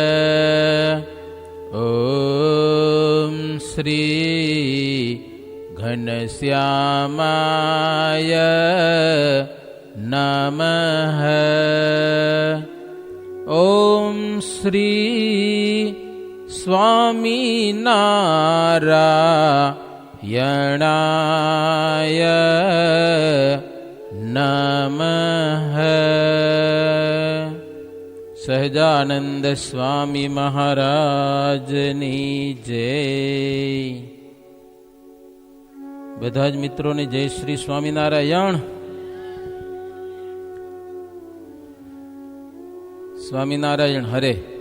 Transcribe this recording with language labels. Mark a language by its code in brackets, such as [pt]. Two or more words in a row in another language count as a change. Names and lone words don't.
[sa] ओम श्री घनश्यामाय नमः। ओम श्री स्वामीनारायणाय नमः। [gu] સહજાનંદ સ્વામી મહારાજની જય। બધા જ મિત્રોને જય શ્રી સ્વામિનારાયણ। સ્વામિનારાયણ હરે।